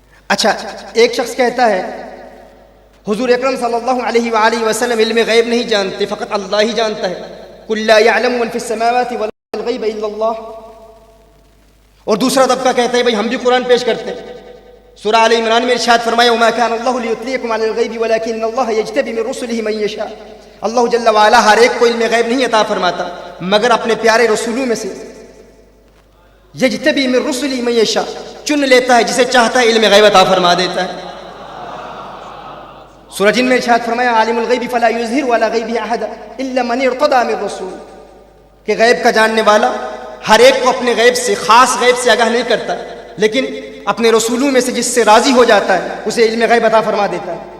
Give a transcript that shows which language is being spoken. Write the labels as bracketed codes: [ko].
[ur] اچھا، ایک شخص کہتا ہے حضور اکرم صلی اللہ علیہ وآلہ وسلم علم غیب نہیں جانتے، فقط اللہ ہی جانتا ہے، [ar] قل لا یعلم من فی السماوات والغیب الا اللہ. [ur] اور دوسرا طبقہ کہتا ہے بھائی ہم بھی قرآن پیش کرتے ہیں. سورہ آل عمران میں ارشاد فرمایا [ar] وما كان الله ليطلعكم على الغيب ولكن الله يجتبي من رسله من يشاء. [ur] اللہ جل وعلا ہر ایک کو علم غیب نہیں عطا فرماتا مگر اپنے پیارے رسولوں میں سے، [ar] یجتبی من رسله من يشاء، [ur] چن لیتا ہے جسے چاہتا ہے علم غیب عطا فرما دیتا ہے. سورہ جن میں ارشاد فرمایا [ar] عالم الغیب فلا یظہر علی غیبہ احدا الا من ارتضی من رسول، [ur] کہ غیب کا جاننے والا ہر ایک کو اپنے غیب سے، خاص غیب سے آگاہ نہیں کرتا، لیکن اپنے رسولوں میں سے جس سے راضی ہو جاتا ہے اسے علم غیب عطا فرما دیتا ہے.